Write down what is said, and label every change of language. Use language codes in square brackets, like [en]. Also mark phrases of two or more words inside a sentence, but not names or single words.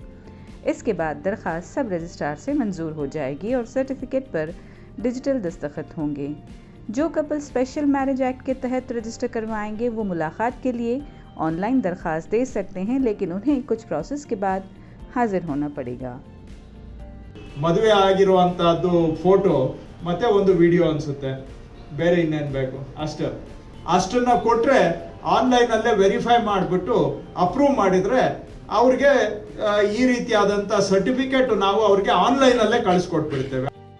[hi] इसके बाद दरख्वास्त [en] sub registrar [hi] से मंजूर हो जाएगी और सर्टिफिकेट पर डिजिटल दस्तखत होंगे। जो कपल स्पेशल मैरिज एक्ट के तहत रजिस्टर करवाएंगे वो मुलाकात के लिए ऑनलाइन दरख्वास्त दे सकते हैं, लेकिन उन्हें कुछ प्रोसेस के बाद हाजिर होना पड़ेगा। [kn] ಮದುವೆ ಆಗಿರುವಂತದ್ದು ಫೋಟೋ ಮತ್ತೆ ಒಂದು ವಿಡಿಯೋ ಅನ್ಸುತ್ತೆ, ಬೇರೆ ಇನ್ನೇನು ಬೇಕು ಅಷ್ಟನ್ನ ಕೊಟ್ರೆ ಆನ್ಲೈನ್ ಅಲ್ಲೇ ವೆರಿಫೈ ಮಾಡಿಬಿಟ್ಟು ಅಪ್ರೂವ್ ಮಾಡಿದ್ರೆ ಅವ್ರಿಗೆ ಈ ರೀತಿಯಾದಂತ ಸರ್ಟಿಫಿಕೇಟ್ ನಾವು ಅವ್ರಿಗೆ ಆನ್ಲೈನ್ ಅಲ್ಲೇ ಕಳಿಸ್ಕೊಟ್ಬಿಡ್ತೇವೆ।